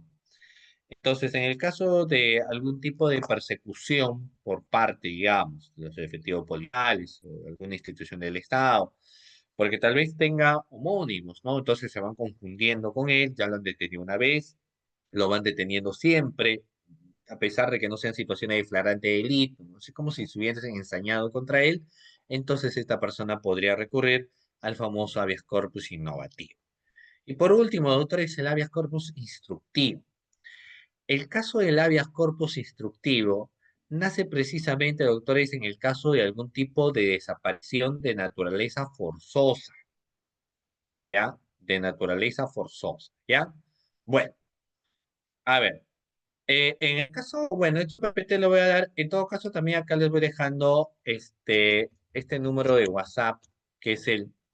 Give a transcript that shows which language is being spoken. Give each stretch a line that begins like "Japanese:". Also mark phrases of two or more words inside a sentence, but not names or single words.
Spanish: Entonces, en el caso de algún tipo de persecución por parte, digamos, de los efectivos policiales o de alguna institución del Estado, porque tal vez tenga homónimos, ¿no? Entonces se van confundiendo con él, ya lo han detenido una vez, lo van deteniendo siempre, a pesar de que no sean situaciones de flagrante delito, no sé, como si se hubiesen ensañado contra él, entonces esta persona podría recurrir al famoso habeas corpus innovativo. Y por último, doctor, es el habeas corpus instructivo. El caso del habeas corpus instructivo nace precisamente, doctores, en el caso de algún tipo de desaparición de naturaleza forzosa, ¿ya? De naturaleza forzosa, ¿ya? Bueno, a ver, en el caso, bueno, esto repente lo voy a dar, en todo caso también acá les voy dejando este número de WhatsApp, que es el